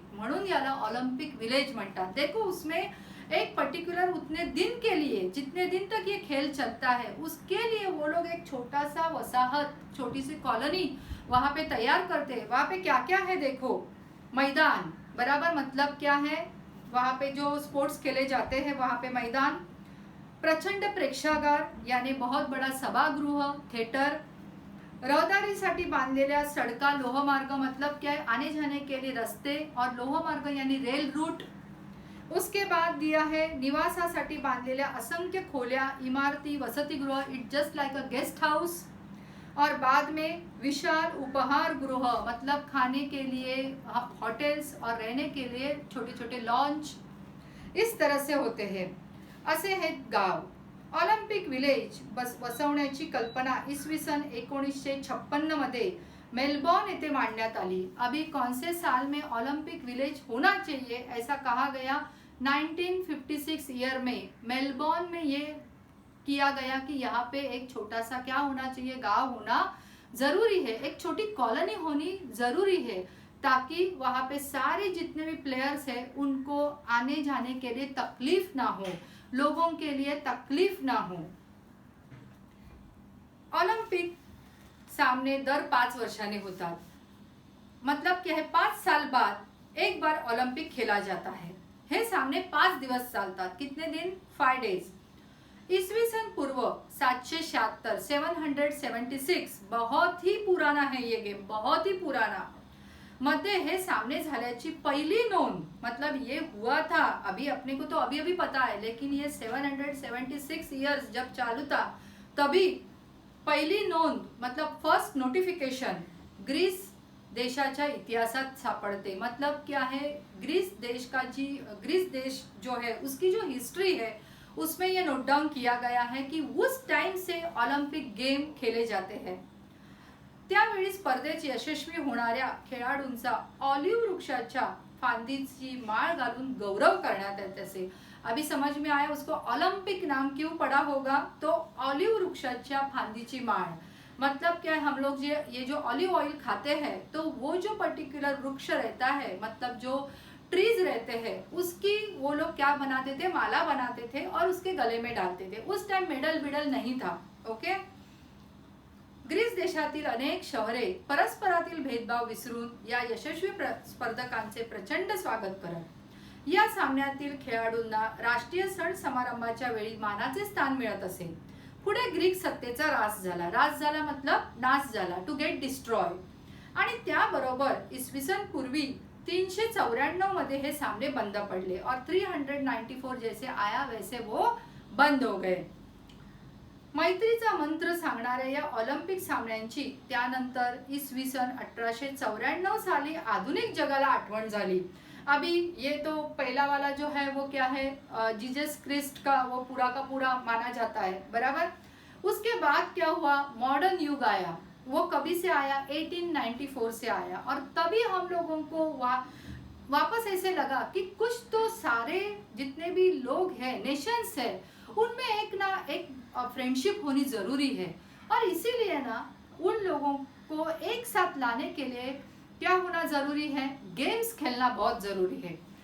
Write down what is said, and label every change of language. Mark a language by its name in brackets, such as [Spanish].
[Marathi] म्हणून याला Olympic village म्हणतात। [Hindi] देखो उसमें एक पर्टिकुलर उतने दिन के लिए, जितने दिन तक ये खेल चलता है, उसके लिए वो लोग एक छोटा सा वसाहत, छोटी सी कॉलोनी वहाँ पे तैयार करते हैं। वहाँ पे क्या क्या है देखो, मैदान, बराबर, मतलब क्या है, वहाँ पे जो स्पोर्ट्स खेले जाते हैं वहाँ पे मैदान, [Marathi] प्रचंड प्रेक्षागार [Hindi] यानी बहुत बड़ा सभागृह, थिएटर, [Marathi] रहदारीसाठी बांधलेल्या सड़का, [Hindi] लोहमार्ग मतलब क्या है, आने जाने के लिए रास्ते, और लोहमार्ग यानी रेल रूट। उसके बाद दिया है [Marathi] निवासासाठी बांधलेल्या असंख्य खोल्या, इमारती, वसतिगृह, [English] It just like a guest house. [Hindi] और बाद में [Marathi] विशाल उपहार गृह [Hindi] मतलब खाने के लिए होटल्स और रहने के लिए छोटे छोटे लॉन्च, इस तरह से होते हैं। [Marathi] असे हे गाव। ऑलिंपिक विलेज वसवण्याची कल्पना इसवी सन 1956 मध्ये मेलबॉर्न येथे मांडण्यात आली। [Hindi] अभी कौन से साल में ओलंपिक विलेज होना चाहिए ऐसा कहा गया, 1956 ईयर में मेलबॉर्न में ये किया गया कि यहाँ पे एक छोटा सा क्या होना चाहिए, गांव होना जरूरी है, एक छोटी कॉलोनी होनी जरूरी है, ताकि वहाँ पे सारे जितने भी प्लेयर्स हैं उनको आने जाने के लिए तकलीफ ना हो, लोगों के लिए तकलीफ ना हो। [Marathi] ऑलिंपिक सामने दर 5 वर्षाने होतात, [Hindi] मतलब क्या है, 5 साल बाद एक बार ऑलिंपिक खेला जाता है। [Marathi] हे सामने 5 दिवस चालतात, [Hindi] कितने दिन, 5 डेज। [Marathi] ईसवी सन पूर्व 776, 776, [Hindi] बहुत ही पुराना है ये गेम, बहुत ही पुराना, [Marathi] मध्ये हे सामने झाल्याची पहिली नोंद, [Hindi] मतलब ये हुआ था, अभी अपने को तो अभी अभी पता है, लेकिन ये 776 इयर्स जब चालू था [Marathi] तभी पहिली नोंद, [Hindi] मतलब फर्स्ट नोटिफिकेशन [Marathi] ग्रीस देशाच्या इतिहासात सापडते। [Hindi] मतलब क्या है, ग्रीस देश जो है उसकी जो हिस्ट्री है उसमें ये नोट डाउन किया गया है कि उस टाइम से ऑलिंपिक गेम खेले जाते हैं। [Marathi] त्यावेळी स्पर्धेत यशस्वी होणाऱ्या खेळाडूंचा ऑलिव्ह वृक्षाच्या फांदीची माळ घालून गौरव करण्यात येते असे। [Hindi] अभी समझ में आया उसको ओलंपिक नाम क्यों पड़ा होगा, तो [Marathi] ऑलिव वृक्षाच्या फांदीची माळ, [Hindi] मतलब क्या है, हम लोग ये जो ऑलिव ऑयल खाते हैं तो वो जो पर्टिकुलर वृक्ष रहता है, मतलब जो ट्रीज रहते हैं उसकी वो लोग क्या बनाते थे, माला बनाते थे और उसके गले में डालते थे। उस टाइम मेडल नहीं था। [Marathi] ओके, ग्रीस देशातील अनेक शहरे परस्परातील भेदभाव विसरून या यशस्वी स्पर्धकांचे प्रचंड स्वागत करत। या सामन्यातील खेळाडूंना राष्ट्रीय सण समारंभाच्या वेळी मानाचे स्थान मिळत असे। पुढे ग्रीक सत्तेचा रास झाला मतलब नाश झाला, [English] to get destroy, [Marathi] आणि त्याबरोबर इसवी सन पूर्वी 394 मध्ये हे सामने बंद पडले [Hindi] और 394 जैसे आया वैसे वो बंद हो गए। [Marathi] मैत्रीचा मंत्र सांगणाऱ्या या ऑलिंपिक सामन्यांची त्यानंतर इसवी सन 1894 साली आधुनिक जगाला आठवण झाली। [Hindi] अभी ये तो पहला वाला जो है वो क्या है, जीसस क्रिस्ट का वो पूरा का पूरा माना जाता है, बराबर। उसके बाद क्या हुआ, मॉडर्न युग आया, वो कभी से आया, 1894 से आया, और तभी हम लोगों को वापस ऐसे लगा कि कुछ तो सारे जितने भी लोग हैं, नेशंस है, उनमें एक ना एक फ्रेंडशिप होनी जरूरी है, और इसीलिए ना उन लोगों को एक साथ लाने के लिए क्या होना जरूरी है, गेम्स खेलना बहुत जरूरी है।